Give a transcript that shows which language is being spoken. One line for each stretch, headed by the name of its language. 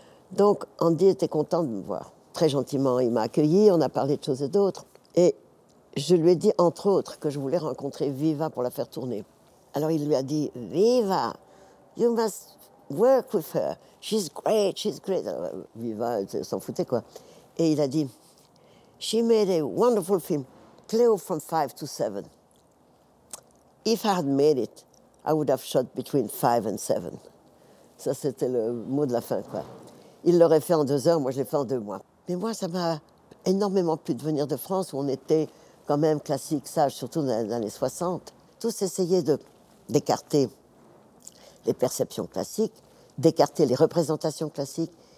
French: Donc, Andy était content de me voir. Très gentiment, il m'a accueilli, on a parlé de choses et d'autres. Et je lui ai dit, entre autres, que je voulais rencontrer Viva pour la faire tourner. Alors, il lui a dit, Viva,
English: you must work with her. She's great, she's great.
French: Alors, Viva, elle s'en foutait, quoi. Et il a dit,
English: she made a wonderful film, Cleo from 5 to 7. If I had made it, I would have shot between 5 and 7.
French: Ça, c'était le mot de la fin, quoi. Il l'aurait fait en 2 heures, moi, je l'ai fait en 2 mois. Mais moi, ça m'a énormément plu de venir de France, où on était quand même classique, sage, surtout dans les années 60. Tous essayaient d'écarter les perceptions classiques, d'écarter les représentations classiques.